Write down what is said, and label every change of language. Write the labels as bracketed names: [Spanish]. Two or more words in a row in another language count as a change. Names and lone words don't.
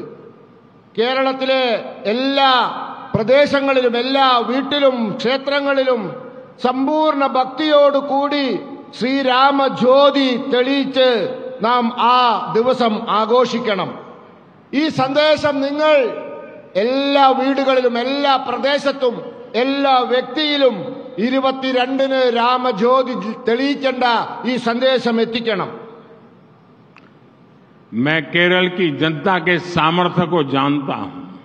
[Malayalam] കേരളത്തിലെ എല്ലാ പ്രദേശങ്ങളിലും, എല്ലാ വീട്ടിലും, ക്ഷേത്രങ്ങളിലും സമ്പൂർണ്ണ ഭക്തിയോടുകൂടി ശ്രീരാമ ജ്യോതി തെളിയിച്ച് നാം ആ ദിവസം ആഘോഷിക്കണം. ഈ സന്ദേശം നിങ്ങൾ എല്ലാ വീടുകളിലും, എല്ലാ പ്രദേശത്തും, എല്ലാ വ്യക്തിയിലും 22 രാമജ്യോതി തെളിയിക്കേണ്ട ഈ സന്ദേശം എത്തിക്കണം. [Hindi] मैं केरल की जनता के सामर्थ्य को जानता हूं।